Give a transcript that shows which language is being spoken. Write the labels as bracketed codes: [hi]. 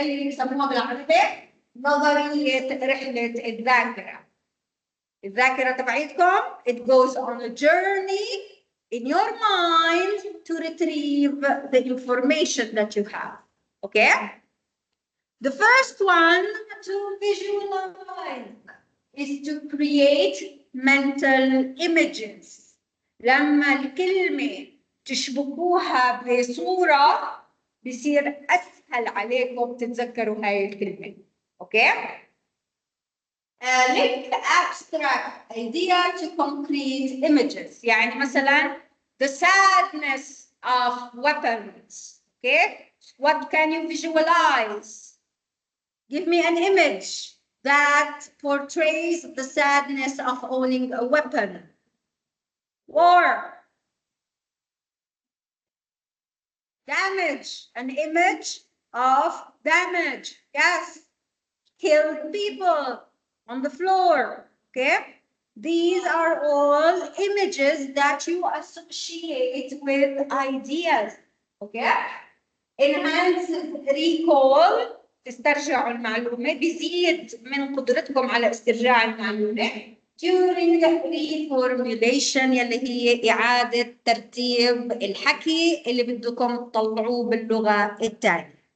[ar] اللي يسموها بالعربي نظرية رحلة الذاكرة. الذاكرة تبعيتكم [en] it goes on a journey in your mind to retrieve the information that you have. Okay? The first one to visualize is to create mental images. [ar] لما الكلمة تشبكوها بصورة بصير أسهل عليكم تتذكروا هاي الكلمة. [en] Okay? Link abstract idea to concrete images. [ar] يعني مثلا [en] the sadness of weapons. Okay? What can you visualize? Give me an image that portrays the sadness of owning a weapon. War. Damage. An image of damage. Yes. killed people on the floor. Okay? These are all images that you associate with ideas. Okay? Enhances recall. [ar] تسترجعوا المعلومة، بيزيد من قدرتكم على استرجاع المعلومة. [en] During reformulation [ar] يلي هي إعادة ترتيب الحكي اللي بدكم تطلعوه باللغة التانية.